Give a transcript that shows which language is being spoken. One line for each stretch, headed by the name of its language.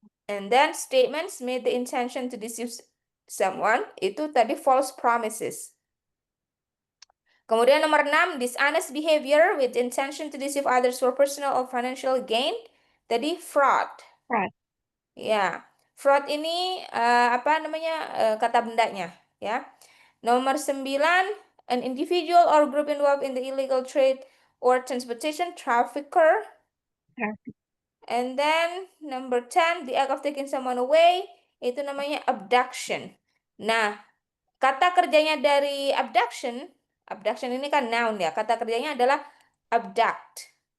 English: And then statements made the intention to deceive someone,
Indonesian: itu tadi
English: false promises.
Indonesian: Kemudian nomor 6,
English: dishonest behavior with intention to deceive others for personal or financial gain.
Indonesian: Tadi fraud. Ya, fraud ini apa namanya, kata bendanya, ya.
English: Nomor 9, an individual or group involved in the illegal trade or transportation, trafficker. And then number 10, the act of taking someone away,
Indonesian: itu namanya
English: abduction.
Indonesian: Nah, kata kerjanya dari abduction ini kan noun ya, kata kerjanya adalah abduct.